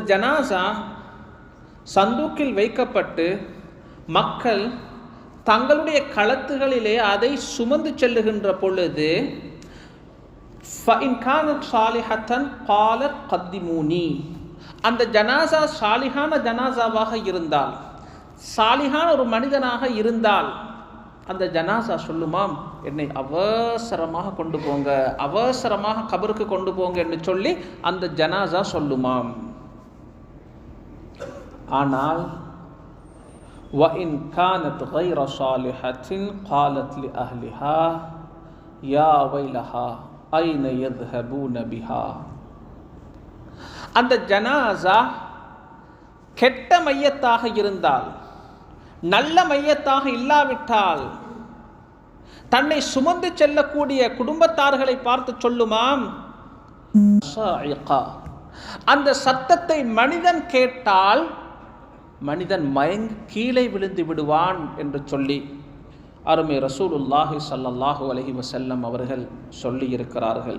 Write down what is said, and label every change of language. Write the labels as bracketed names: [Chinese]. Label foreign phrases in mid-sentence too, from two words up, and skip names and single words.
[Tamil] ஜனாஸா சந்தூக்கில் வைக்கப்பட்டு மக்கள் தங்களுடைய களத்துகளிலே அதை சுமந்து செல்லுகின்ற பொழுது, [Arabic] فإن كانت صالحة قالت قدموني, [Tamil] அந்த ஜனாஸா சாலிஹான ஜனாஸாவாக இருந்தால், சாலிஹான ஒரு மனிதனாக இருந்தால், அந்த ஜனாஸா சொல்லுமாம், என்னை அவசரமாக கொண்டு போங்க, அவசரமாக கபருக்கு கொண்டு போங்க என்று சொல்லி அந்த ஜனாஸா சொல்லுமாம். [Arabic] ஆனால் وَإِنْ كَانَتْ غَيْرَ صَالِحَةٍ قَالَتْ لِأَهْلِهَا يَا وَيْلَهَا أَيْنَ يَذْهَبُونَ بِهَا, [Tamil] அந்த ஜனாஸா கெட்ட மையத்தாக இருந்தால், நல்ல மையத்தாக இல்லாவிட்டால், தன்னை சுமந்து செல்லக்கூடிய குடும்பத்தார்களை பார்த்து சொல்லுமாம், அந்த சத்தத்தை மனிதன் கேட்டால் மனிதன் மயங்கி கீழே விழுந்து விடுவான் என்று சொல்லி அருமை [Arabic] رسول الله صلى الله عليه وسلم [Tamil] அவர்கள் சொல்லி இருக்கிறார்கள்.